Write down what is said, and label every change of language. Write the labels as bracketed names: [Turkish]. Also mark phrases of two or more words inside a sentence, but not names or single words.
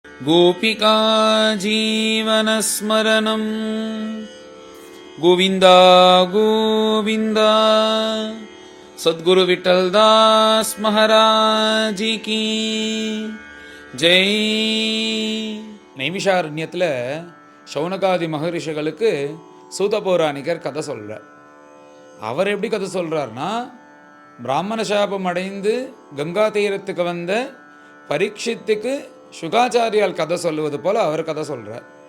[Hindi] गोपिका जीवनस्मरणं गोविन्द गोविन्द सद्गुरु विठ्ठलदास महाराज की जय. [Tamil] நைமிஷாரண்யத்தில் சௌனகாதி மகரிஷிகளுக்கு சூத பௌராணிகர் கதை சொல்கிறார். அவர் எப்படி கதை சொல்கிறார்னா, பிராமண சாபம் அடைந்து கங்கா தீரத்துக்கு வந்த பரீட்சித்துக்கு சுகாச்சாரியால் கதை சொல்லுவது போல் அவர் கதை சொல்கிறார்.